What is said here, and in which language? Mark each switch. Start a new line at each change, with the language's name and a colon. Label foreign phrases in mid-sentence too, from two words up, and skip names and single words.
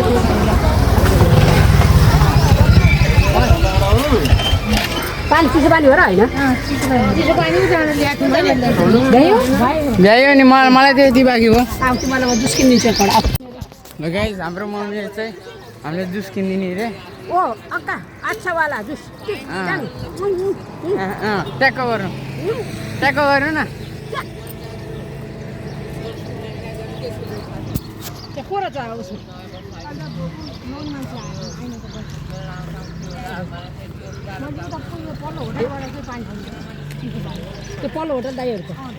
Nepali: पानी चिसो पानी हो र होइन भ्यायो नि मलाई त यति बाँकी भयो मलाई म जुस किनिदिन्छु ल गाइस हाम्रो मम्मीले चाहिँ हामीले जुस किनिदिने रे
Hindi: ओ अक्का अच्छा वाला जुस
Nepali: ट्याक्क गर्नु न कोरा छ उसको त्यो पल्लो होटल दाइहरूको